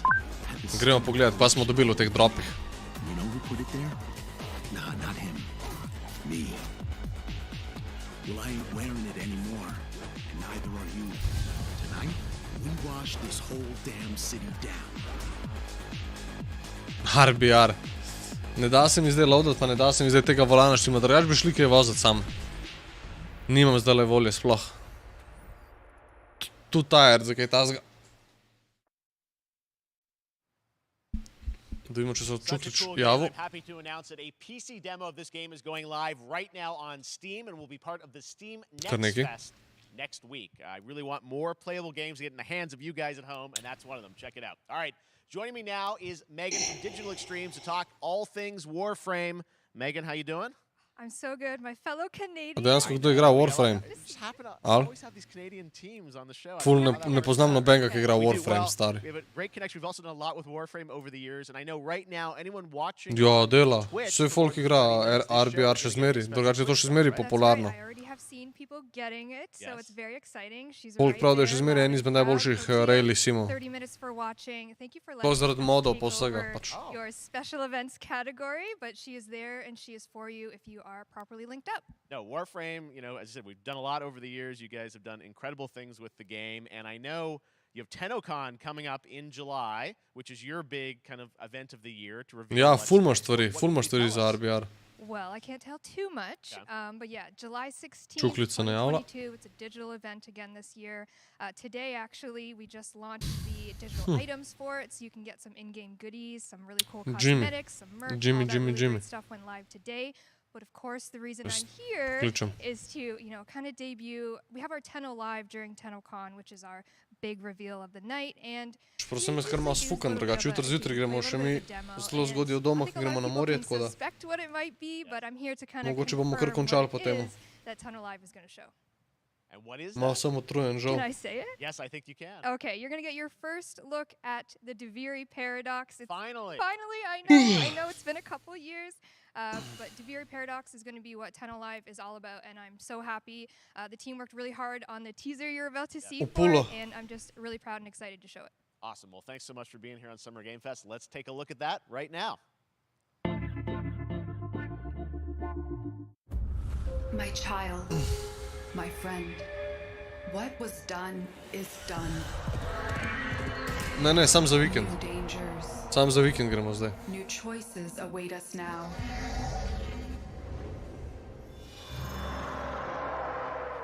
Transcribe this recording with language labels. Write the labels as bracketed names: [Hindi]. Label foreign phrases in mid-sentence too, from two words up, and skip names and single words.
[Slovenian] Gremo pogledat, pa smo dobili v teh dropih. [English] You know who put it there? Nah, not him. Me. Well, I ain't wearing it anymore, and neither are you. Tonight, we wash this whole damn city down. RBR. [Slovenian] Ne da se mi zdaj loadat, pa ne da se mi zdaj tega volana štima, drugač bi šli kaj vozat sam. Nimam zdaj le volje sploh. [English] Too tired [Slovenian] za kaj tazga. Da vidimo, če se Čuklič javil. [English] I'm happy to announce that a PC demo of this game is going live right now on Steam and will be part of the Steam Next Fest next week. I really want more playable games to get in the hands of you guys at home, and that's one of them. Check it out. All right, joining me now is Megan from Digital Extremes to talk all things Warframe. Megan, how you doing? I'm so good. My fellow Canadian. [Slovenian] Dejansko kdo igra Warframe? Al? Ful ne poznam nobenega, ki igra Warframe, stari. Ja, dela. Vse folk igra RBR še zmeri, drugače je to še zmeri popularno. Folk prav, da je še zmeri en izmed najboljših rally simov. To zaradi modov po vsega, pač. [English] Are properly linked up. No, Warframe, you know, as I said, we've done a lot over the years. You guys have done incredible things with the game, and I know you have TennoCon coming up in July, which is your big kind of event of the year to reveal. [Slovenian] Ja, ful imaš stvari za RBR. [English] Well, I can't tell too much, but yeah, July 16th, [Slovenian] Čuklica ne javlja. [English] 2022, it's a digital event again this year. Today, actually, we just launched the digital items for it, so you can get some in-game goodies, some really cool cosmetics, some merch, all that really great stuff went live today. But of course, the reason I'm here is to, you know, kind of debut. We have our Tenno live during TennoCon, which is our big reveal of the night. And [Slovenian] prosim, jaz kar malo sfukam, drugače jutri zjutraj gremo še mi zelo zgodaj od doma, ki gremo na morje, tako da mogoče bomo kar končali po temu. Malo sem utrujen, žal. [English] Can I say it? Yes, I think you can. Okay, you're going to get your first look at the VIII Paradox. Finally. Finally, I know it's been a couple years. But VIII Paradox is going to be what Tenno Live is all about, and I'm so happy. The team worked really hard on the teaser you're about to see for it, and I'm just really proud and excited to show it. Awesome. Well, thanks so much for being here on Summer Game Fest. Let's take a look at that right now. My child, my friend, what was done is done. [Slovenian] Ne, sam za vikend. Sam za vikend gremo zdaj. [English] New choices await us now.